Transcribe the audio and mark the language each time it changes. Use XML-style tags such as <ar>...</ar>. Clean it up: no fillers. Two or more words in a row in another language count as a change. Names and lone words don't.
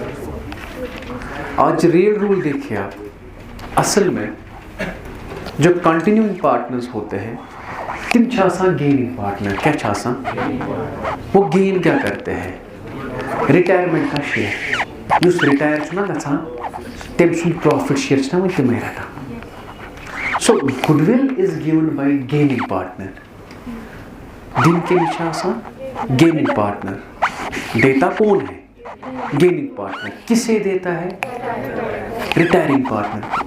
<hi>आज</hi> <en>real rule</en> <hi>देखिए आप, असल में जो</hi> <en>continuing partners</en> <hi>होते हैं</hi> <ks>तिम छासा</ks> <en>gaining partner,</en> <hi>क्या छासा? वो गेन क्या करते हैं? रिटायरमेंट का शेयर।</hi> <ks>युस रिटायर छुना गछान तेम सुन</ks> <en>profit share</en> <ks>छना वो तिमै रटा।</ks> <en>So goodwill is given by gaining partner.</en> <ks>दिन के छासा</ks> <en>gaining partner.</en> <hi>देता कौन है?</hi> <en>gaining partner.</en> <hi>किसे देता है?</hi> <en>retiring partner.</en>